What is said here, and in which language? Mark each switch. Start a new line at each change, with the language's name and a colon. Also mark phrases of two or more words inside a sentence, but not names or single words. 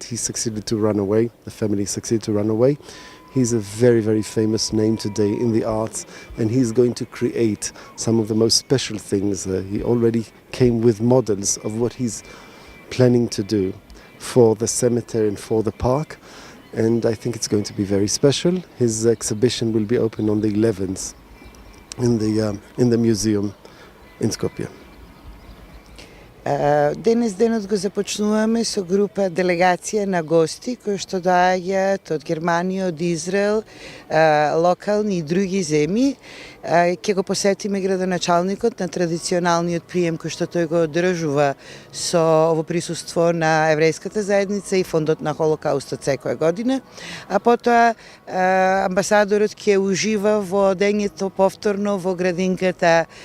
English: He succeeded to run away. The family succeeded to run away. He's a very famous name today in the arts, and he's going to create some of the most special things. He already came with models of what he's planning to do for the cemetery and for the park, and I think it's going to be very special. His exhibition will be open on the 11th in the museum in Skopje.
Macedonian: Денес денот го започнуваме со група делегација на гости кои што доаѓаат од Германија, од Израел, локални и други земји. Ќе го посетиме градоначалникот на традиционалниот прием кој што тој го одржува со во присуство на еврејската заедница и фондот на Холокаустот секоја година, а потоа амбасадорот ќе ужива во дењето повторно во градинката